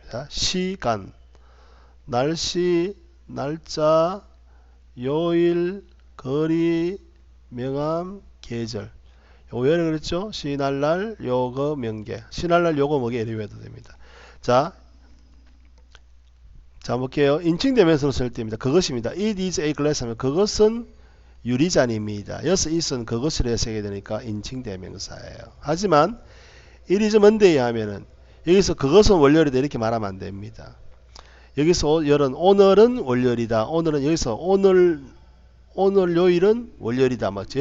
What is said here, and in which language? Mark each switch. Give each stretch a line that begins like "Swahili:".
Korean: 시간, 날씨, 날짜, 요일, 거리, 명함, 계절. 요일을 그랬죠? 시날날 요거 명계. 시날날 요거 뭐게 이렇게 외워도 됩니다. 자, 볼게요. 인칭대명사로 쓸 때입니다. 그것입니다.
English: It is a glass
Korean: 하면 그것은 유리잔입니다. 여기서 it은 그것을 해석해야 되니까 인칭대명사예요. 하지만
English: it is Monday
Korean: 하면은 여기서 그것은 월요일이다 이렇게 말하면 안 됩니다. 여기서 오늘은 월요일이다. 오늘은 여기서 오늘 요일은 월요일이다. 맞죠?